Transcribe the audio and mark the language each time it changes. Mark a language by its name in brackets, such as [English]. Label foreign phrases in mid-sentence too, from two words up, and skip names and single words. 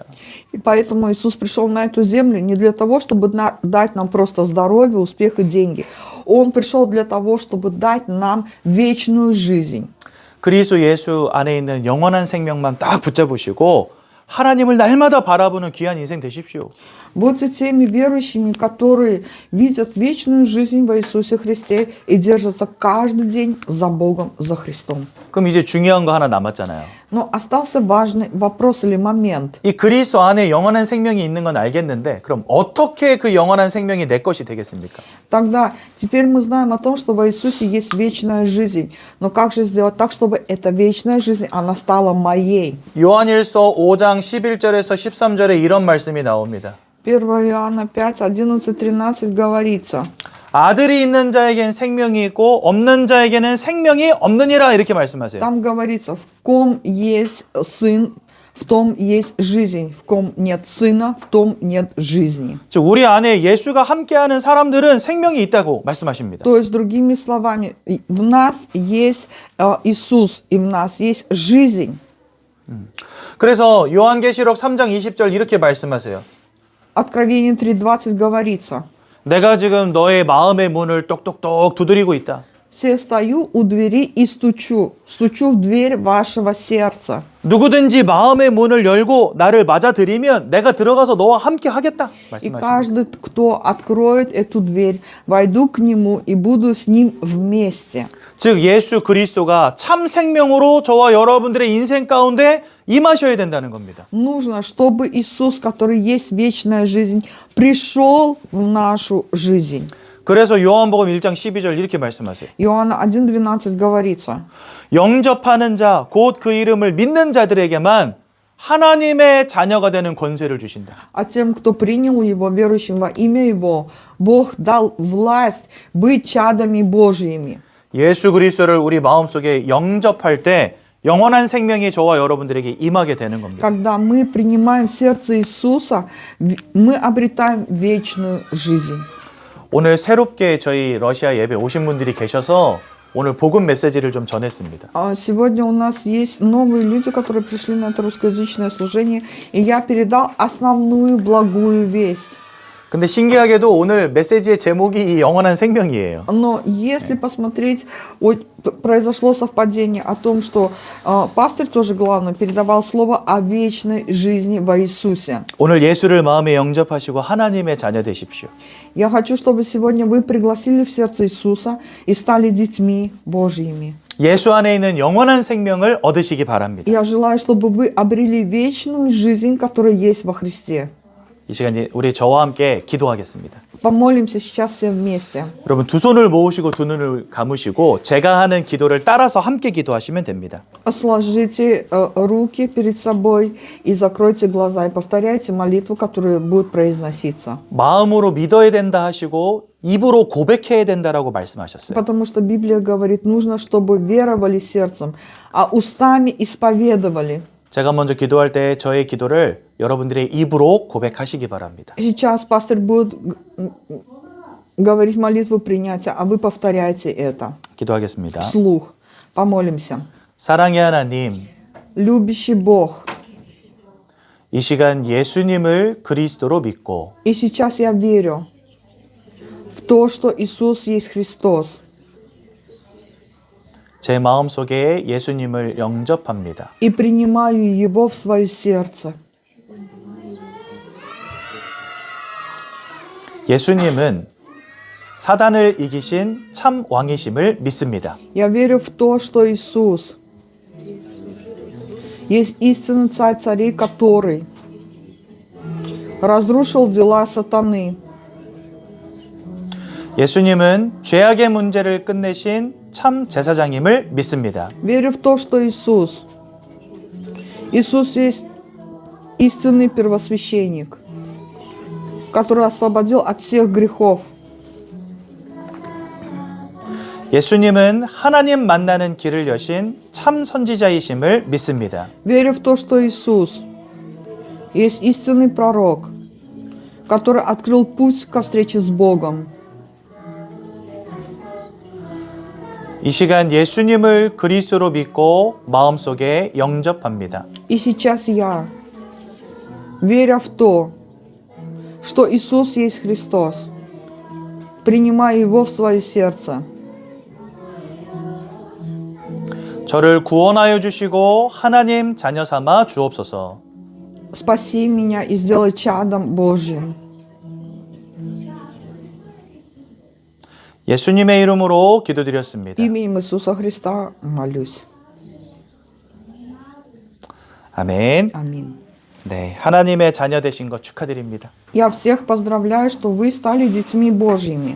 [Russian] И поэтому Иисус пришел на эту землю не для того, чтобы дать нам просто здоровье, успех и деньги. Он пришел для того, чтобы дать нам вечную жизнь. [Korean] 그리스도 예수 안에 있는 영원한 생명만 딱 붙잡으시고 하나님을 날마다 바라보는 귀한 인생 되십시오. [Russian] Будьте теми верующими, которые видят вечную жизнь во Иисусе Христе и держатся каждый день за Богом, за Христом. [Korean] 그럼 이제 중요한 거 하나 남았잖아요. [Russian] Но остался важный вопрос или момент. [Korean] 이 그리스도 안에 영원한 생명이 있는 건 알겠는데 그럼 어떻게 그 영원한 생명이 내 것이 되겠습니까? [Russian] Тогда теперь мы знаем о том, что во Иисусе есть вечная жизнь. Но как же сделать так, чтобы эта вечная жизнь, она стала моей? [Korean] 요한일서 5장 11절에서 13절에 이런 말씀이 나옵니다. [Russian] 1 Иоанна 5, 11, 13 говорится. [Korean] 아들이 있는 자에겐 생명이 있고 없는 자에게는 생명이 없느니라 이렇게 말씀하세요. [Russian] Там говорится, в ком есть сын, в том есть жизнь. В ком нет сына, в том нет жизни. [Korean] 즉 우리 안에 예수가 함께하는 사람들은 생명이 있다고 말씀하십니다. [Russian] То есть, другими словами, в нас есть Иисус, и в нас есть жизнь. [Korean] 그래서 요한계시록 3장 20절 이렇게 말씀하세요. [Russian] Откровение 3.20 говорится. [Korean] 내가 지금 너의 마음의 문을 똑똑똑 두드리고 있다. [Russian] «Се стою у двери и стучу в дверь вашего сердца». [Korean] 누구든지 마음의 문을 열고 나를 맞아들이면 내가 들어가서 너와 함께 하겠다. [Russian] И [Korean] 말씀하십니다. [Russian] каждый, кто откроет эту дверь, войду к нему и буду с ним вместе. [Korean] 즉 예수 그리스도가 참 생명으로 저와 여러분들의 인생 가운데 임하셔야 된다는 겁니다. [Russian] Нужно, чтобы Иисус, который есть вечная жизнь, пришел в нашу жизнь. [Korean] 그래서 요한복음 1장 12절 이렇게 말씀하세요. [Russian] Иоанна 1.12 говорится. [Korean] 영접하는 자, 곧 그 이름을 믿는 자들에게만 하나님의 자녀가 되는 권세를 주신다. [Russian] А тем, кто принял его, верующим во имя его, Бог дал власть быть чадами Божьими. [Korean] 예수 그리스도를 우리 마음속에 영접할 때 영원한 생명이 저와 여러분들에게 임하게 되는 겁니다. [Russian] Когда мы принимаем сердце Иисуса, мы обретаем вечную жизнь. [Korean] 오늘 새롭게 저희 러시아 예배 오신 분들이 계셔서 오늘 복음 메시지를 좀 전했습니다. [Russian] Сегодня у нас есть новые люди, которые пришли на это русскоязычное служение, и я передал основную благую весть. [Korean] 근데 신기하게도 오늘 메시지의 제목이 이 영원한 생명이에요. [Russian] Но если посмотреть, произошло совпадение о том, что пастор тоже главное передавал слово о вечной жизни во Иисусе. [Korean] 오늘 예수를 마음에 영접하시고 하나님의 자녀 되십시오. [Russian] Я хочу, чтобы сегодня вы пригласили в сердце Иисуса и стали детьми Божьими. [Korean] 예수 안에 있는 영원한 생명을 얻으시기 바랍니다. [Russian] Я желаю, чтобы вы обрели вечную жизнь, которая есть во Христе. [Korean] 이 시간 우리 저와 함께 기도하겠습니다. [Russian] Помолимся сейчас все вместе. [Korean] 여러분 두 손을 모으시고 두 눈을 감으시고 제가 하는 기도를 따라서 함께 기도하시면 됩니다. [Russian] Сложите руки перед собой и закройте глаза и повторяйте молитву, которая будет произноситься. [Korean] 마음으로 믿어야 된다 하시고 입으로 고백해야 된다라고 말씀하셨어요. [Russian] Потому что Библия говорит, нужно, чтобы веровали сердцем, а устами исповедовали. [Korean] 제가 먼저 기도할 때 저의 기도를 여러분들의 입으로 고백하시기 바랍니다. [Russian] Сейчас пастор будет говорить молитву принятия, а вы повторяйте это [Korean] 기도하겠습니다. [Russian] вслух. Помолимся. [Korean] 사랑의 하나님, [Russian] Любящий Бог, [Korean] 이 시간 예수님을 그리스도로 믿고 [Russian] и сейчас я верю в то, что Иисус есть Христос. [Korean] 제 마음속에 예수님을 영접합니다. [Russian] И принимаю Его в свое сердце. [Korean] 예수님은 사단을 이기신 참 왕이심을 믿습니다. [Russian] Я верю в то, что Иисус есть истинный царь царей, который разрушил дела сатаны. [Korean] 예수님은 죄악의 문제를 끝내신 참 제사장임을 믿습니다. [Russian] Верю в то, что Иисус есть истинный первосвященник, который освободил от всех грехов. [Korean] 예수님은 하나님 만나는 길을 여신 참 선지자이심을 믿습니다. [Russian] Верю в то, что Иисус есть истинный пророк, который открыл путь ко встрече с Богом. [Korean] 이 시간 예수님을 그리스도로 믿고 마음속에 영접합니다. [Russian] И сейчас я, веря в то, что Иисус есть Христос, принимаю Его в свое сердце. [Korean] 저를 구원하여 주시고 하나님 자녀 삼아 주옵소서. [Russian] Спаси меня и сделай чадом Божьим. [Korean] 예수님의 이름으로 기도드렸습니다. [Russian] Именем Иисуса Христа молюсь. [Korean] 아멘. [Russian] Аминь. [Korean] 네, 하나님의 자녀 되신 것 축하드립니다. [Russian] Я всех поздравляю, что вы стали детьми Божьими.